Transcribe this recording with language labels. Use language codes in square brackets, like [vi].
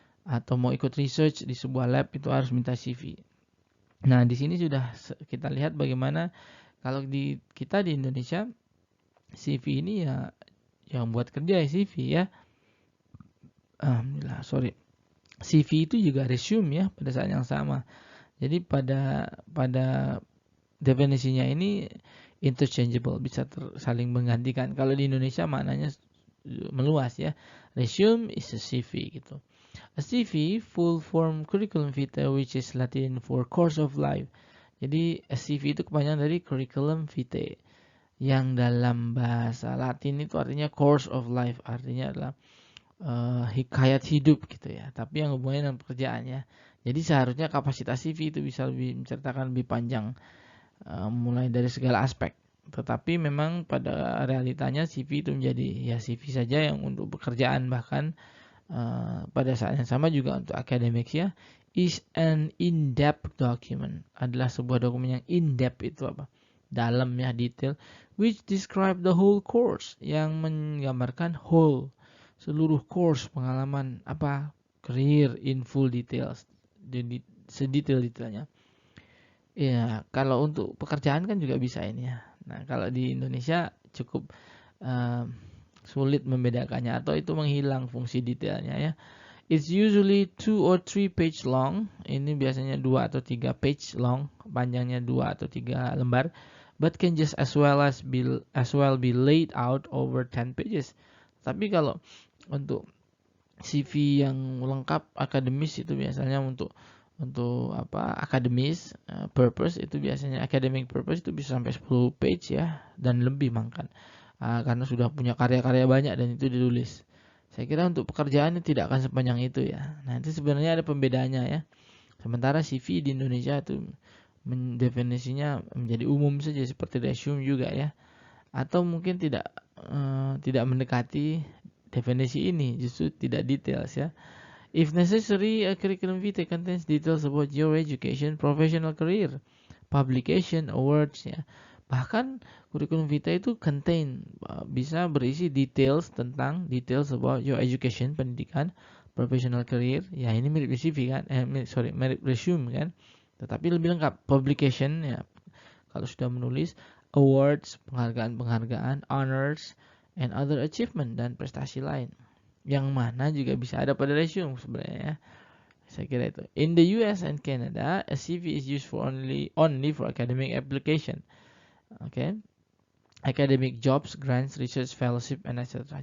[id] Atau mau ikut research di sebuah lab itu harus minta CV. Nah, di sini sudah kita lihat bagaimana kalau kita di Indonesia CV ini ya yang buat kerja ya CV ya. Alhamdulillah, CV itu juga resume ya pada saat yang sama. Jadi pada definisinya ini interchangeable, bisa saling menggantikan. Kalau di Indonesia maknanya meluas ya. [en] Resume is a CV [id] gitu. [en] A CV, full form curriculum vitae, which is Latin for course of life. [id] Jadi a CV itu kepanjangan dari curriculum vitae, yang dalam bahasa Latin itu artinya [en] course of life, [id] artinya adalah hikayat hidup gitu ya. Tapi yang hubungannya dengan pekerjaan ya. Jadi seharusnya kapasitas CV itu bisa lebih menceritakan lebih panjang, mulai dari segala aspek. Tetapi memang pada realitanya CV itu menjadi ya CV saja yang untuk pekerjaan, bahkan pada saat yang sama juga untuk academics ya. [en] Is an in-depth document, [id] adalah sebuah dokumen yang in-depth itu apa? Dalam ya, detail, [en] which describe the whole course, [id] yang menggambarkan whole, seluruh course pengalaman apa? [en] Career in full details, [id] jadi sedetail-detailnya. Ya, kalau untuk pekerjaan kan juga bisa ini ya. Nah, kalau di Indonesia cukup sulit membedakannya, atau itu menghilang fungsi detailnya ya. [en] It's usually 2 or 3 page long. [id] Ini biasanya 2 atau 3 page long, panjangnya 2 atau 3 lembar. [en] But can just as well be laid out over 10 pages. [id] Tapi kalau untuk CV yang lengkap akademis itu biasanya untuk apa, akademis purpose itu biasanya, academic purpose itu bisa sampai 10 page ya dan lebih makan. Karena sudah punya karya-karya banyak dan itu ditulis. Saya kira untuk pekerjaan itu tidak akan sepanjang itu ya. Nah, itu sebenarnya ada pembedanya ya. Sementara CV di Indonesia itu definisinya menjadi umum saja seperti resume juga ya. Atau mungkin tidak mendekati definisi ini, justru tidak details ya. [en] If necessary, a curriculum vitae contains details about your education, professional career, publication, awards ya. [id] Bahkan kurikulum vitae itu bisa berisi [en] details about your education, [id] pendidikan, [en] professional career. [id] Ya, ini mirip CV kan? Mirip resume kan? Tetapi lebih lengkap. Publication ya, kalau sudah menulis, awards, penghargaan, [en] honors, and other achievement, [id] dan prestasi lain. Yang mana juga bisa ada pada resume sebenarnya ya. Saya kira itu. [en] In the US and Canada, a CV is used for only for academic application. Okay. Academic jobs, grants, research, fellowship, and etc.